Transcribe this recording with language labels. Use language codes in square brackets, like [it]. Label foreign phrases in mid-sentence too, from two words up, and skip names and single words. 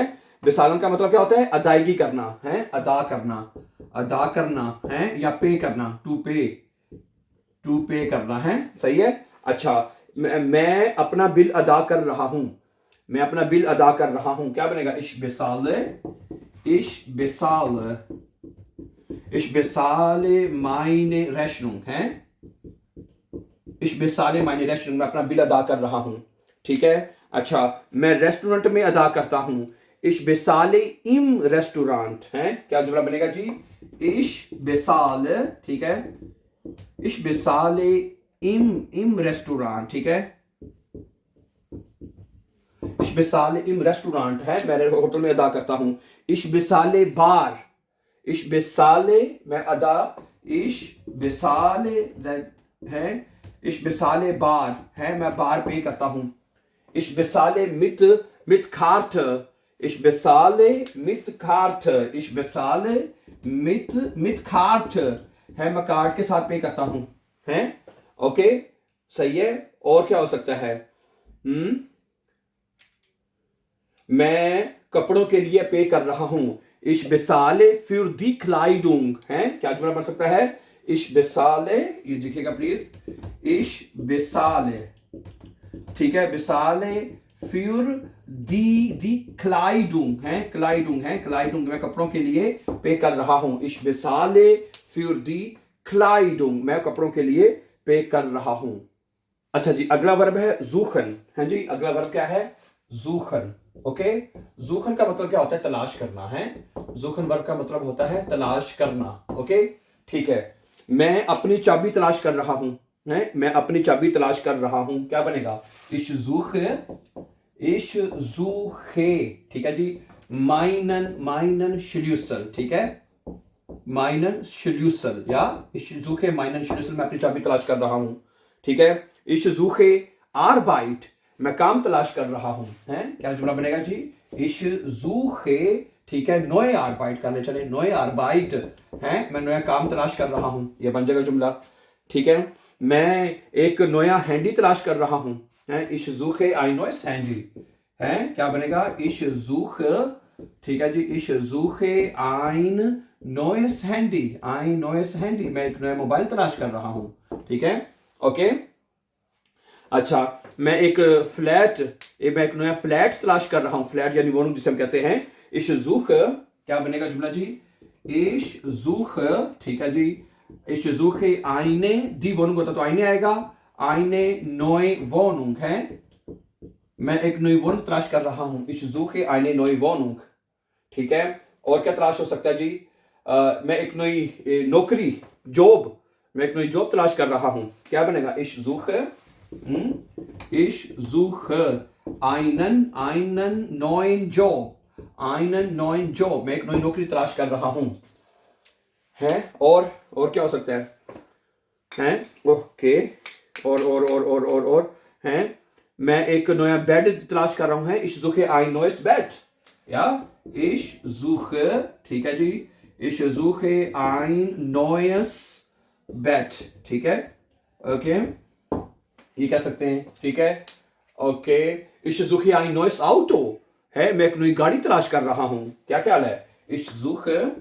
[hi] बेसालन का मतलब क्या होता है? अदायगी करना है, अदा करना है, या पे करना, [en] to pay [hi] करना है। सही है। अच्छा, मैं अपना बिल अदा कर रहा हूं, मैं अपना बिल अदा कर रहा हूं, क्या बनेगा? [de] Ich bezahle meine Rechnung है। Ich bezahle meine Rechnung, [hi] मैं अपना बिल अदा कर रहा हूं। ठीक है। अच्छा, मैं रेस्टोरेंट में अदा करता हूं। [de] Ich bezahle im Restaurant [hi] है, क्या जुमला बनेगा जी? [de] Ich bezahle, [hi] ठीक है, [de] Ich bezahle im Restaurant, [hi] ठीक है। [de] Ich bezahle im Restaurant [hi] है, मैं होटल में अदा करता हूं। [de] Ich bezahle bar, Ich bezahle, [hi] मैं अदा, [de] Ich bezahle [hi] है, [de] Ich bezahle bar [hi] है, मैं बार पे करता हूं। [de] Ich bezahle mit Karte, Ich bezahle mit Karte, Ich bezahle mit Karte है, [hi] मैं कार्ड के साथ पे करता हूं है। ओके, सही है। और क्या हो सकता है? मैं कपड़ों के लिए पे कर रहा हूं। [de] Ich bezahle für die Kleidung [hi] है, क्या जुमला बन सकता है? [de] Ich bezahle, [hi] ये लिखिएगा प्लीज, [de] Ich bezahle, [hi] ठीक है, [de] bezahle für die Kleidung [hi] है, Kleidung मैं कपड़ों के लिए पे कर रहा हूं। [de] Ich bezahle für die Kleidung, [hi] मैं कपड़ों के लिए पे कर रहा हूं। अच्छा जी, अगला वर्ब है ज़ूखन है जी। अगला वर्ब क्या है? ज़ूखन। ओके, ज़ूखन का मतलब क्या होता है? तलाश करना है। ज़ूखन वर्ब का मतलब होता है तलाश करना। ओके, ठीक है। मैं अपनी चाबी तलाश कर रहा हूं है, मैं अपनी चाबी तलाश कर रहा हूं, क्या बनेगा? [de] Ich suche, [hi] ठीक है जी, [de] meinen Schlüssel, [hi] ठीक है, [de] meinen Schlüssel, या Ich suche meinen Schlüssel, [hi] मैं अपनी चाबी तलाश कर रहा हूं। ठीक है। [de] Ich suche Arbeit, [hi] मैं काम तलाश कर रहा हूं है, क्या जुमला बनेगा जी? [de] Ich suche, [hi] ठीक है, [de] neue Arbeit [hi] करने चले, [de] neue Arbeit [hi] है, मैं नया काम तलाश कर रहा हूं, ये बन जाएगा जुमला। ठीक है। मैं एक नया हैंडी तलाश कर रहा हूं है, [de] Ich suche ein neues Handy है, क्या बनेगा? Ich suche, [hi] ठीक है जी, [de] Ich suche ein neues Handy, [hi] मैं एक नया मोबाइल तलाश कर रहा हूं। ठीक है। ओके। अच्छा, मैं एक नया फ्लैट तलाश कर रहा हूं, फ्लैट यानी वो रूम जिसे हम कहते हैं। [de] Ich suche, [hi] क्या बनेगा जुमला जी? [de] ich suche, [hi] ठीक है जी, [de] ich suche eine, die Wohnung [hi] होता तो eine आएगा, [de] eine neue Wohnung [hi] है, मैं एक नई वोनूंग तलाश कर रहा हूँ, [de] ich suche eine neue Wohnung, [hi] ठीक है। और क्या तलाश हो सकता है जी, मैं एक नई नौकरी, जॉब, मैं एक नई जॉब तलाश कर रहा हूँ, क्या बनेगा, [de] ich suche einen neuen Job, [hi] मैं एक नई नौकरी तलाश कर रहा हूँ, है। और क्या हो सकता है, ओके, और हैं, मैं एक नया बेड तलाश कर रहा हूँ, है, [de] ich suche ein neues Bett, या ich suche, [hi] ठीक है जी, [de] ich suche ein neues Bett, [hi] ठीक है, ओके, ये कह सकते हैं, ठीक है, ओके, [de] ich suche ein neues Auto, [hi] है, मैं एक नई गाड़ी तलाश कर रहा हूँ, क्या ख्याल है, [de] ich suche